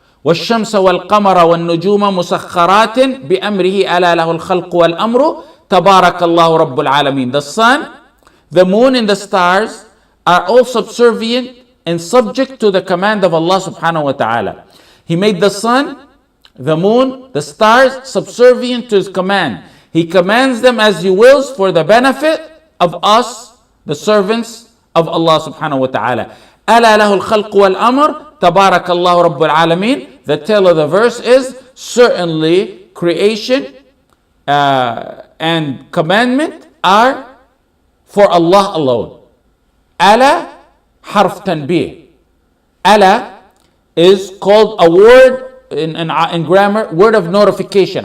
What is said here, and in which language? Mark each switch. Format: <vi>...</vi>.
<ar>والشمس والقمر والنجوم مسخرات بأمره ألا له الخلق والأمر تبارك الله رب العالمين.</ar> <en>The sun, the moon and the stars are all subservient and subject to the command of Allah subhanahu wa ta'ala. He made the sun, the moon, the stars subservient to his command. He commands them as he wills for the benefit of us, the servants of Allah subhanahu wa ta'ala.</en> <ar>ألا له الخلق والأمر تبارك الله رب العالمين.</ar> <en>The tail of the verse is certainly creation and commandment are for Allah alone.</en> <ar>ألا حرف تنبيه.</ar> <en>ألا is called a word in grammar, word of notification.</en>